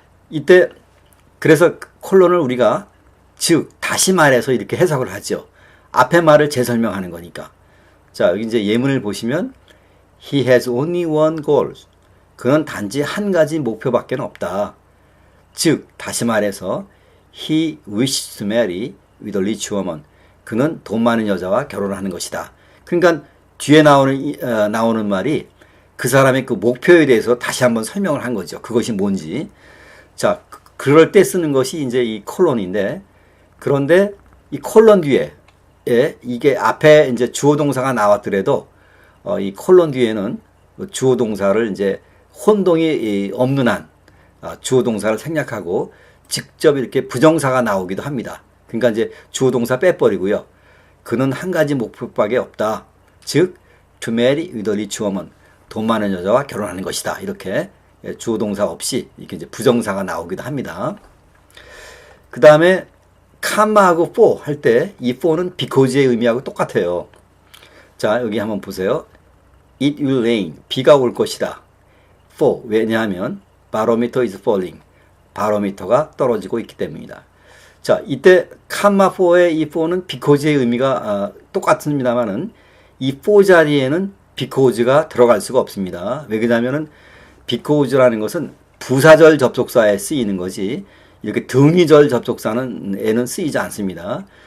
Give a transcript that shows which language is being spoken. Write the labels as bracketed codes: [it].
[ko] 이때 그래서 콜론을 우리가 즉 다시 말해서 이렇게 해석을 하죠. 앞의 말을 재설명하는 거니까. 자, 여기 이제 예문을 보시면 [en] He has only one goal. [ko] 그는 단지 한 가지 목표밖에 없다. 즉 다시 말해서 [en] He wishes to marry with a rich woman. [ko] 그는 돈 많은 여자와 결혼하는 것이다. 그러니까 뒤에 나오는 말이 그 사람의 그 목표에 대해서 다시 한번 설명을 한 거죠. 그것이 뭔지. 자, 그럴 때 쓰는 것이 이제 이 콜론인데, 그런데 이 콜론 뒤에 이게 앞에 이제 주어 동사가 나왔더라도 이 콜론 뒤에는 주어 동사를 이제 혼동이 없는 한 주어 동사를 생략하고 직접 이렇게 부정사가 나오기도 합니다. 그러니까 이제 주어 동사 빼버리고요. 그는 한 가지 목표밖에 없다. [en] 즉 to marry with a rich woman. [ko] 돈 많은 여자와 결혼하는 것이다. 이렇게 주어 동사 없이 이렇게 이제 부정사가 나오기도 합니다. 그 다음에 comma하고 for 할 때 이 for는 because의 의미하고 똑같아요. 자, 여기 한번 보세요. [en] It will rain. [ko] 비가 올 것이다. [en] for [ko] 왜냐하면 [en] barometer is falling. [ko] 바로미터가 떨어지고 있기 때문이다. 자, 이때 comma for의 이 for는 because의 의미가 똑같습니다만은 이 for 자리에는 because가 들어갈 수가 없습니다. 왜 그러냐면은 because라는 것은 부사절 접속사에 쓰이는 거지 이렇게 등위절 접속사는 쓰이지 않습니다.